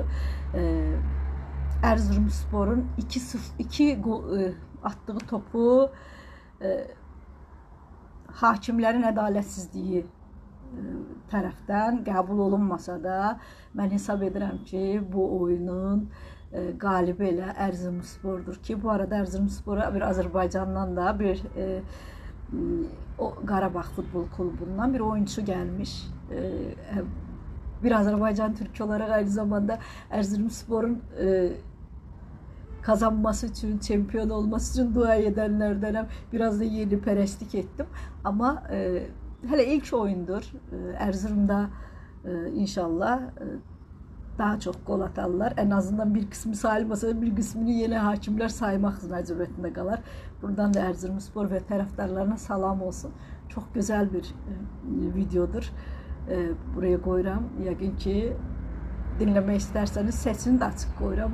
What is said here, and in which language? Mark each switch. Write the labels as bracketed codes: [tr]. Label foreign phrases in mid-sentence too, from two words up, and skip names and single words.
[az] Erzurumsporun 2 gol atdığı topu hakimlərin ədalətsizliyi tərəfdən qəbul olunmasa da, mən hesab edirəm ki, bu oyunun qalibi elə Erzurumspordur ki, bu arada Erzurumspora bir Azərbaycandan da bir Qarabağ futbol klubundan bir oyunçu gəlmiş. [tr] Bir Azərbaycan Türk olaraq aynı zamanda Erzurumsporun kazanması için, çempiyon olması için dua edenlerdenim. [az] Biraz da yeni pərəstlik etdim. Ama hələ ilk oyundur. [tr] Erzurum'da inşallah daha çok gol atarlar. En azından bir kısmı sayılmasa da bir kısmını yeni hakimler [az] saymaq məcburiyyətində qalar. [tr] Buradan da Erzurumspor ve taraftarlarına salam olsun. Çok güzel bir videodur. Buraya koyuram. [az] Yəqin ki dinləmək istərsəniz səsini də açıq qoyuram.